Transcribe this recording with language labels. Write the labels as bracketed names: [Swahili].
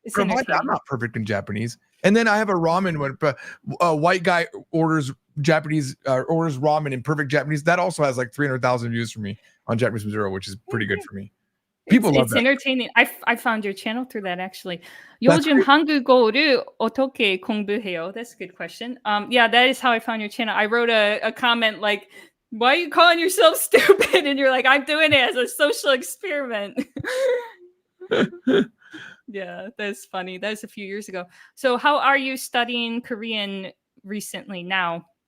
[English] I'm not perfect in Japanese. And then I have a ramen when a white guy orders ramen in perfect Japanese. That also has like 300,000 views for me on Japanese Zero, which is pretty good for me. People love it's entertaining. I found your channel through that, actually. [Korean] 요즘 한국어를 어떻게 공부해요? [English] That's a good question. Yeah, that is how I found your channel. I wrote a comment like, why are you calling yourself stupid? And you're like, I'm doing it as a social experiment. Yeah, that's funny. That was a few years ago. So how are you studying Korean recently now?